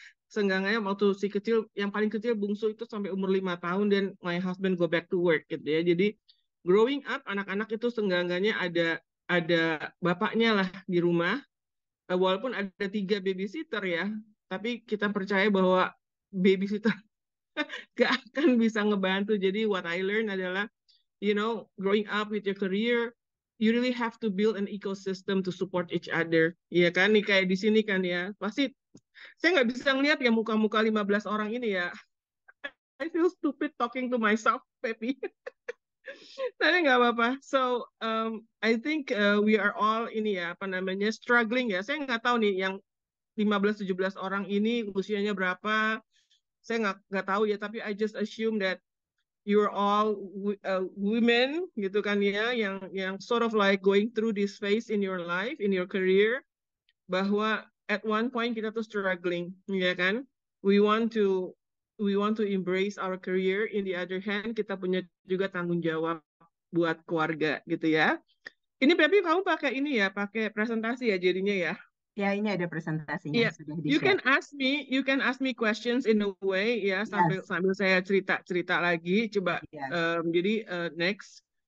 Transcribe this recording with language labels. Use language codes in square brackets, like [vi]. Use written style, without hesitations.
[id] Seenggaknya waktu si kecil yang paling kecil bungsu itu sampai umur 5 tahun dan [en] my husband go back to work [id] gitu ya. Jadi [en] growing up [id] anak-anak itu seenggaknya ada bapaknya lah di rumah, walaupun ada 3 babysitter ya, tapi kita percaya bahwa babysitter gak akan bisa ngebantu. Jadi [en] what I learned [id] adalah [en] growing up with your career, you really have to build an ecosystem to support each other. [id] Iya kan, nih kayak di sini kan ya. Pasti saya nggak bisa ngeliat ya muka-muka 15 orang ini ya. [en] I feel stupid talking to myself, Pepi. [id] Tapi nggak apa-apa. [en] So, I think we are all [id] ini ya, [en] struggling ya. [id] Saya nggak tahu nih yang 15-17 orang ini usianya berapa. Saya nggak tahu ya, tapi [en] I just assume that you're all women [id] gitu kan ya, yang [en] sort of like going through this phase in your life, in your career, [id] bahwa [en] at one point [id] kita tuh [en] struggling, [id] ya kan? [en] We want to embrace our career. In the other hand, [id] kita punya juga tanggung jawab buat keluarga gitu ya. Ini Pepi kamu pakai ini ya, pakai presentasi ya jadinya ya. Ya, ini ada presentasinya sudah di-share. [en] You can ask me questions in a way ya, [id] sambil saya cerita lagi. Coba jadi next.